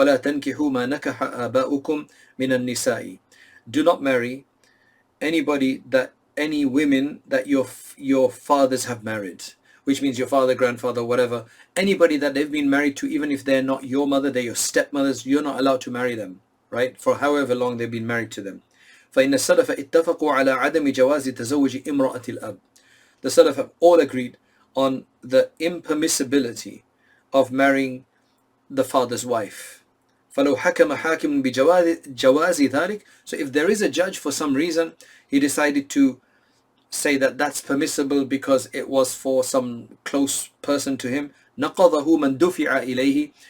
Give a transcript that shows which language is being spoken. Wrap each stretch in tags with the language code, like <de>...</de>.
<ar>وَلَا تَنْكِحُوا مَا نَكَحَ آبَاؤُكُمْ مِنَ النِّسَاءِ,</ar> <en>do not marry any women that your fathers have married, which means your father, grandfather, whatever, anybody that they've been married to, even if they're not your mother, they're your stepmothers, you're not allowed to marry them, right, for however long they've been married to them.</en> <ar>فإن السلف اتفقوا على عدم جواز تزوج امرأة الأب.</ar> <en>The Salaf have all agreed on the impermissibility of marrying the father's wife.</en> <ar>فلو حكم حاكم بجواز ذلك,</ar> <en>so if there is a judge for some reason, he decided to say that that's permissible because it was for some close person to him,</en> <ar>نقضه من دفع إليه.</ar>